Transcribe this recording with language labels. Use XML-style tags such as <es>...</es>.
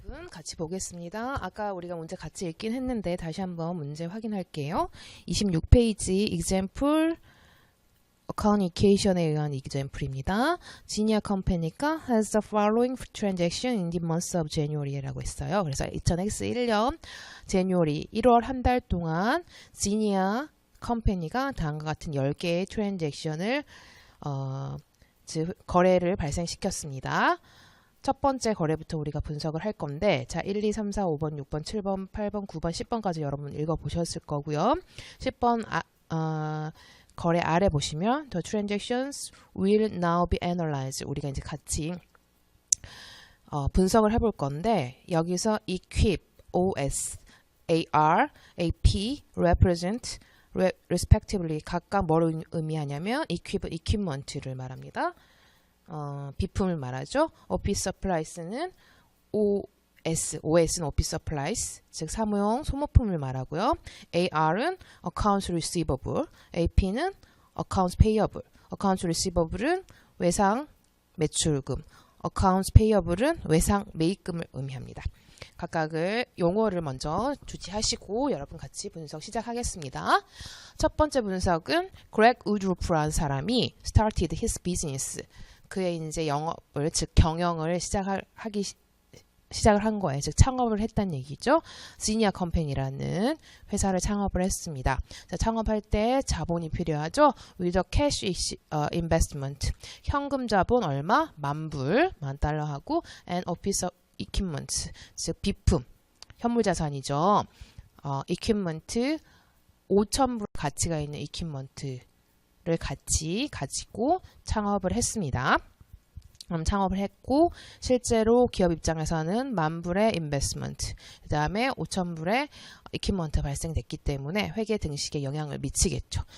<ko>같이 보겠습니다. 아까 우리가 문제 같이 읽긴 했는데 다시 한번 문제 확인할게요. 26페이지 example 어카운트 이케이션에 의한 example입니다.</ko> <en>지니아 컴퍼니가 has the following transaction in the month of January라고 했어요.</en> <ko>그래서 2001년 January 1월 한 달 동안 지니아 컴퍼니가 다음과 같은 10개의 트랜잭션을 즉 거래를 발생시켰습니다. 첫 번째 거래부터 우리가 분석을 할 건데 자 1, 2, 3, 4, 5번, 6번, 7번, 8번, 9번, 10번까지 여러분 읽어보셨을 거고요. 10번 거래 아래 보시면</ko> <en>The transactions will now be analyzed.</en> <ko>우리가 이제 같이 분석을 해볼 건데 여기서 equip, OS, AR, AP,</ko> <en>represent, respectively</en> <ko>각각 뭘 의미하냐면 equip, equipment를 말합니다. 비품을 말하죠. Office supplies는 OS는 Office supplies, 즉 사무용 소모품을 말하고요.</ko> <en>AR은 Accounts receivable, AP는 Accounts payable.</en> <ko>Accounts receiable은 외상 매출금, Accounts payable은 외상 매입금을 의미합니다. 각각의 용어를 먼저 주지하시고 여러분 같이 분석 시작하겠습니다. 첫 번째 분석은 Greg Woodruff라는 사람이</ko> <en>started his business.</en> <ko>그의 이제 영업을 즉 경영을 시작을 한 거예요. 즉 창업을 했다는 얘기죠. 지니아 컴퍼니라는 회사를 창업을 했습니다. 자, 창업할 때 자본이 필요하죠.</ko> <en>With a cash investment.</en> <ko>현금 자본 얼마?</ko> <en>$10,000, $10,000하고 and office equipment.</en> <ko>즉 비품, 현물 자산이죠. equipment 5,000불 가치가 있는 equipment를 같이 가지고 창업을 했습니다. 창업을 했고 실제로 기업 입장에서는 10,000불의 인베스트먼트, 그 다음에 5,000불의 이퀴먼트 발생됐기 때문에 회계 등식에 영향을 미치겠죠.</ko>